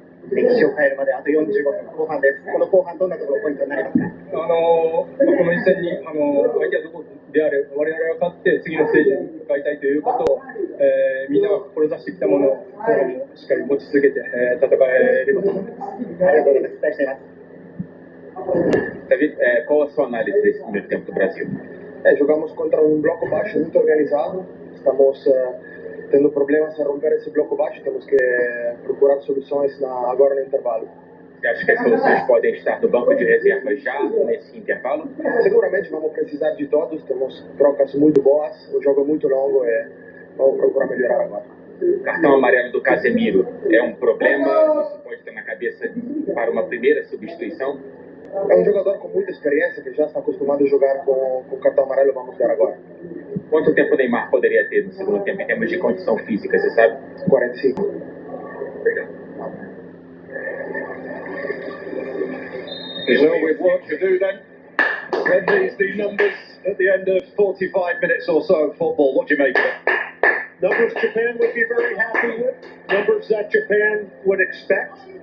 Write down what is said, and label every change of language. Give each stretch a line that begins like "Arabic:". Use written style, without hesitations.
Japanese: 歴史を変えるまであと45分後半です。この後半どんなところポイントになりますか？この一戦に相手はどこであれ我々が勝って次のステージに向かいたいということを、みんなが志してきたものをしっかり持ち続けて、戦えればと思います。ありがとうございます。期待しています。
Portuguese: David, qual a sua análise desse primeiro tempo do Brasil? Jogamos contra
Spanish: un bloco bajo muy organizado,
Portuguese: estamos tendo problemas a romper esse bloco baixo, temos que procurar soluções agora no intervalo. Você acha que as soluções podem estar no banco de reservas já nesse intervalo? Seguramente vamos precisar de todos, temos trocas muito boas, o jogo é muito longo e vamos procurar melhorar agora. O cartão amarelo do Casemiro é um problema? Isso pode estar na cabeça para uma primeira substituição? É jogador com muita experiência, que já está acostumado a jogar com cartão amarelo, vamos ver agora. Quanto tempo o Neymar poderia ter no segundo tempo em termos de condição física, você sabe? 45. Obrigado.
English: Well, we've work to do then. When these the numbers at the end of 45 minutes or so of football, what do you make of it? Numbers Japan would be very happy with, numbers that Japan would expect.